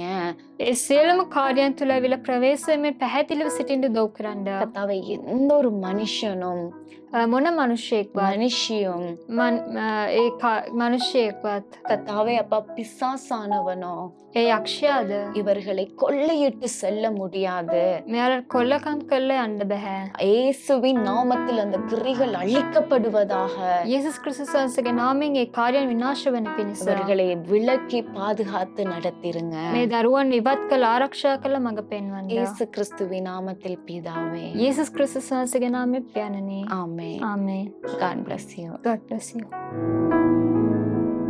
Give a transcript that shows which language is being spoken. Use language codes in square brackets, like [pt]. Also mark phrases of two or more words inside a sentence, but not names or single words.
[si] ඒ සියලුම කාර්යයන් තුළ ඇවිල්ලා ප්‍රවේශයෙන් පැහැදිලිව සිටින්න දව් කරන්න. [ta] கர்த்தாவே, எந்த ஒரு மனுஷனும் [si] මොන මනුෂ්‍යයෙක්වත් [ta] மனுஷியும் [si] ඒ මනුෂ්‍යයෙක්වත් [ta] கர்த்தாவே அப்பா பிசாசானவனோ [si] ඒ යක්ෂයාද [ta] இவர்களை கொள்ளையிட்டு செல்ல முடியாது. [si] මෙයාට කොල්ලකම් කරලා යන්න බෑ. [ta] இயேசுவின் நாமத்தில் அந்த கிரிகள் அழிக்கப்படுவதாக. [si] යේසුස් ක්‍රිස්තුස් වහන්සේගේ නාමයෙන් ඒ කාර්යයන් විනාශ වෙන පිණිස [ta] இவர்களை விலக்கி பாதுகாத்து நடத்திருங்க. [si] මේ දරුවන් ඉවත් කළ ආරක්ෂා කළ මඟ පෙන්වන්න. [ta] இயேசு கிறிஸ்துவின் நாமத்தில் பிதாவே. [si] යේසුස් ක්‍රිස්තුස් වහන්සේගේ නාමයෙන් පියාණනි. [ta] ஆமென். [si] ආමේන්. [en] God bless you. God bless you.